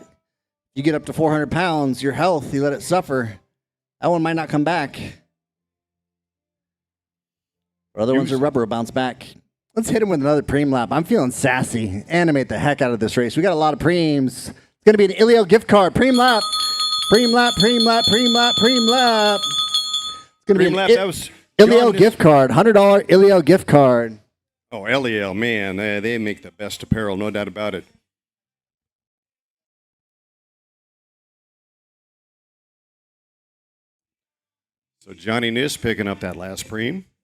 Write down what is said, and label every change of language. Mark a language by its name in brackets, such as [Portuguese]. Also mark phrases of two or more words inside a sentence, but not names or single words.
[English] You get up to 400 pounds, your health, you let it suffer. That one might not come back. Or other ones are rubber, will bounce back. Let's hit him with another preem lap. I'm feeling sassy. Animate the heck out of this race. We got a lot of preems. It's going to be an Ilio gift card. Preem lap. Preem lap, preem lap, preem lap, preem lap. It's going to be an Lap, that was Ilio gift card. $100 Ilio gift card. Oh, LEL, man, they make the best apparel, no doubt about it. So Johnny Niss picking up that last preem.